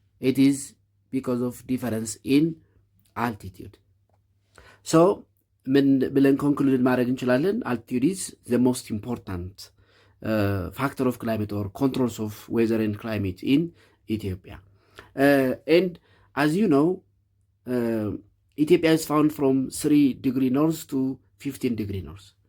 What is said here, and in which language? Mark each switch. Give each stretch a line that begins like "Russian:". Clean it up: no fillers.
English: It is because of difference in altitude. So
Amharic: ምን ብለን ኮንክሉድ ማድረግ እንችላለን?
English: altitude is the most important factor of climate or controls of weather and climate in Ethiopia. And as you know, Ethiopia is found from 3 degree north to 15 degree north.